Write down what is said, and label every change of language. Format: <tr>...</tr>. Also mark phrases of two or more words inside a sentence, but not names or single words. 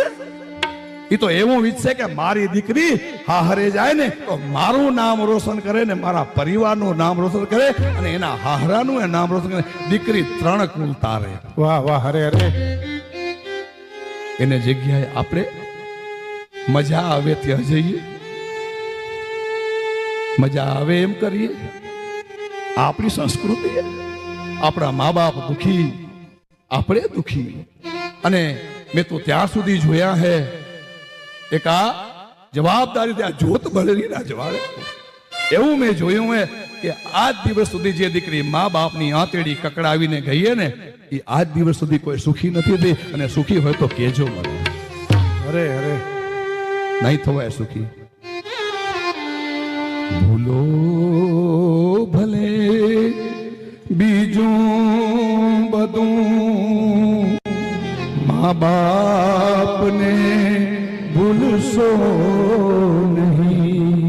<gu>ઈ તો એવું ઇચ્છે કે મારી દીકરી હાહરે જાએ ને તો મારું નામ રોશન કરે ને મારા પરિવારનું નામ રોશન કરે અને એના હાહરાનું નામ રોશન કરે। દીકરી 3 કુળ તારે। વાહ વાહ। અરે અરે, એને જગ્યાએ આપણે મજા આવે ત્યાં જઈએ, મજા આવે એમ કરીએ। આપણી સંસ્કૃતિ હૈ।</gu> <hi>अपना माँ बाप दुखी,</hi> <gu>આપણે દુખી। અને મૈં તો ત્યાં સુધી જોયા હૈ એક આ જવાબદારી ત્યાં જોત બળેલી ના જવાડે એવં મૈં જોયું હૈ કિ આજ દિવસ સુધી જે દીકરી માં બાપની આંતેડી કકડાવીને ગઈ હૈ ને ઈ આજ દિવસ સુધી કોઈ સુખી નથી થી અને સુખી હોય તો કેજો મને। અરે અરે, નહીં થવાય સુખી. ભૂલો ભલે બીજું બધું, મા બાપને ભૂલશો નહીં.</gu>